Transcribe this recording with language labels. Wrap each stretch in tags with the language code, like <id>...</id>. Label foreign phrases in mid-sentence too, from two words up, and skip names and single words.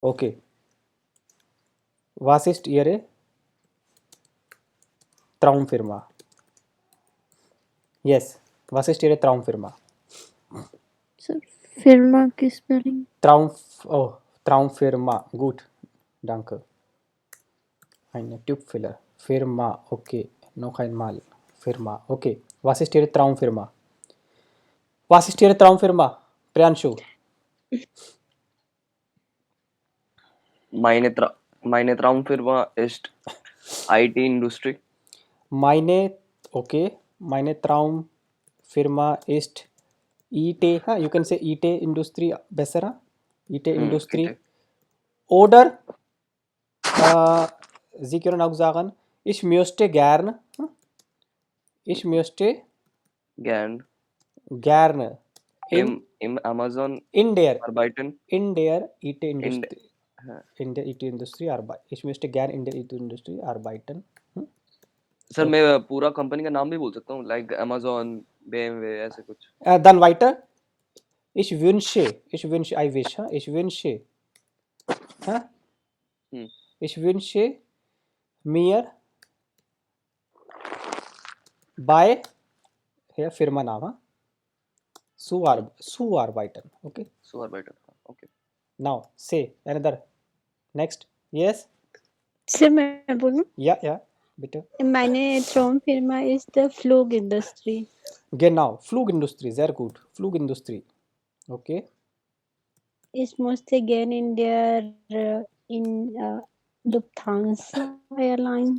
<en>Okay.</en> <de>Was ist Ihre Traumfirma?</de> <en>Yes.</en> <de>Was ist Ihre Traumfirma?</de> <hi>Sir, Firma की spelling?</hi> <de>Traumfirma. Gut. Danke. Eine Tubfiller. Firma. Okay. Noch einmal. Firma. Okay. Was ist Ihre Traumfirma? Was ist Ihre Traumfirma? Priyanshu. Meine Traumfirma ist IT-Industrie. Meine Traumfirma ist IT.</de> <en>You can say IT</en> <de>Industrie besser. IT Industrie. IT. Oder Sie können auch sagen, ich möchte gerne gerne im Amazon in der arbeiten. IT-Industrie. In der IT-Industrie arbeiten. Ich möchte gerne in der IT-Industrie arbeiten.</de> <hi>सर मैं पूरा कंपनी का नाम भी बोल सकता हूँ, लाइक Amazon, BMW, ऐसे कुछ.</hi> <de>Dann weiter. Ich wünsche,</de> <en>I wish,</en> <de>ich wünsche, ich wünsche mir bei, hier Firmennamen, Zuarbeiten, okay? Zuarbeiten, okay.</de> <en>Now, say another, next, yes?</en> <hi>Sir, मैं बोलूं?</hi> <de>Ja, bitte. Meine Traumfirma ist der Flugindustrie. Genau, Flugindustrie, sehr gut, Flugindustrie, okay? Ich möchte gerne in Lufthansa Airlines.</de>